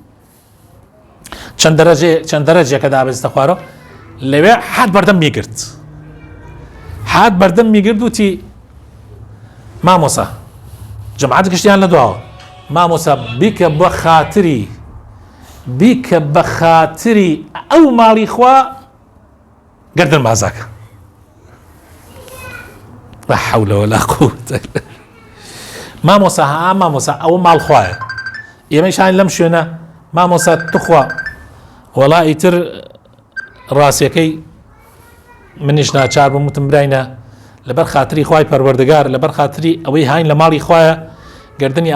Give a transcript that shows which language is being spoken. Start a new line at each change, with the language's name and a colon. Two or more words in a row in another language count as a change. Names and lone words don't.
Central Kurdish: چەند دەرەجێکە دابەزیتە خوارەوە لەوێ حات بەردەم میگرت حات بەردەم میگرت وتی مامۆسا جەماعەت گشتیان لە دواوە مامۆسا بیکە بە خاتری ئەو ماڵی خوا گردن بازاکە
Arabic: لا حول ولا قوة
Central Kurdish: مامۆسا ها مامۆسا ئەوە ماڵ خوایە ئێمەشان لەم شوێنە مامۆسا توخوا وەڵی تر ڕاستیەکەی منیش ناچار بووم وتم براینە لەبەر خاتری خوای پەروەردگار لەبەر خاتری ئەوەی هاین لە ماڵی خوایە گردنی